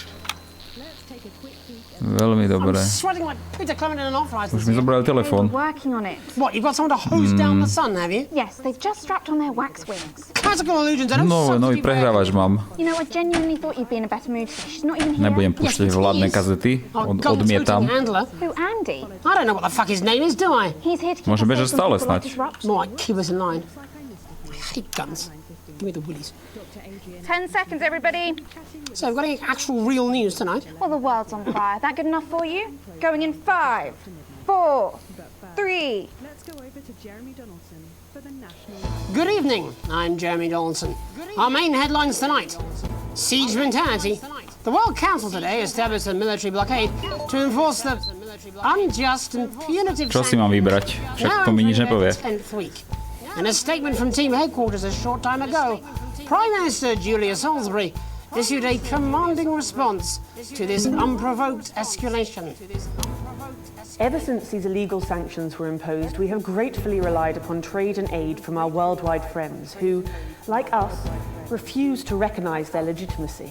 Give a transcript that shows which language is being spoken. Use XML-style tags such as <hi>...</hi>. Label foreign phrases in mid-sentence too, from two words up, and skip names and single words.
<sk>Veľmi dobre. Už mi zobrali telefón.</sk> <en>What, you've got someone to hose down the sun, have you? Yes, they've just strapped on their wax wings. Classical illusions, I don't</en> <sk>Nový prehrávač mám.</sk> <en>You know, I genuinely thought you'd be in a better mood today. She's not even here.</en> <sk>Nebudem púšťať vládne kazety. Odmietam.</sk> <en>Who, Andy? I don't know what the fuck his name is, do I? He's here to keep</en> <sk>Môže</sk> <en>us</en> <sk>bežať</sk> <en>safe</en> <sk>stále</sk> <en>from people like</en> <sk>snáď.</sk> <en>disrupt. More like keep us in line. I hate guns. Give me the willies. 10 seconds, everybody. So we've got any actual real news tonight? Well, the world's on fire. That good enough for you? Going in 5, 4, 3. Let's go over to Jeremy Donaldson for the national. Good evening, I'm Jeremy Donaldson. Our main headlines tonight. Siege mentality. The World Council today established a military blockade to enforce the unjust and punitive</en> <sk>Čo si mám vybrať? Však to mi nič nepovie.</sk> <en>In a statement from team headquarters a short time ago, Prime Minister Julia Salisbury issued a commanding response to this unprovoked escalation. Ever since these illegal sanctions were imposed, we have gratefully relied upon trade and aid from our worldwide friends who, like us, refuse to recognise their legitimacy.</en>